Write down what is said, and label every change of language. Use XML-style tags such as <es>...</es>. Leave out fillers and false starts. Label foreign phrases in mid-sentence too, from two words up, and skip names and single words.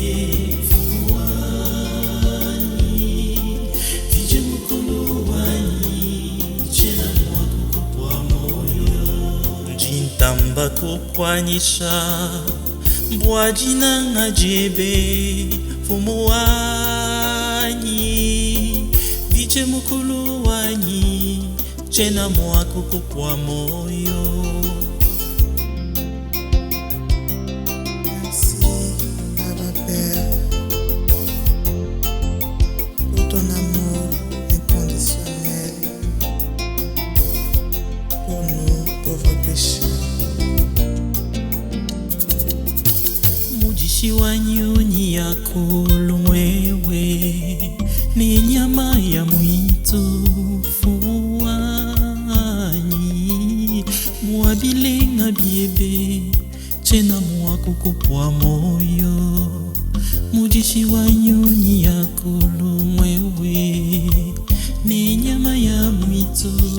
<lu>fuwani vije mukulu wanyi chena mwako kwa moyo njitamba kukwanyisha mbwajina ajibe fumuwanyi vije mukulu wanyi chena mwako kwa moyo.</lu> <fr>Merci, Papa Père, pour ton amour inconditionnel pour nous pauvres pécheurs.</fr> <lu>Mujishi wa nyunyi ya kulumwewe ni nyama ya mwitu fuwanyi mwabilenga biebe chena mwako kwa moyo mujishi wa nyunyi ya kulumwewe ni nyama ya mwitu</lu>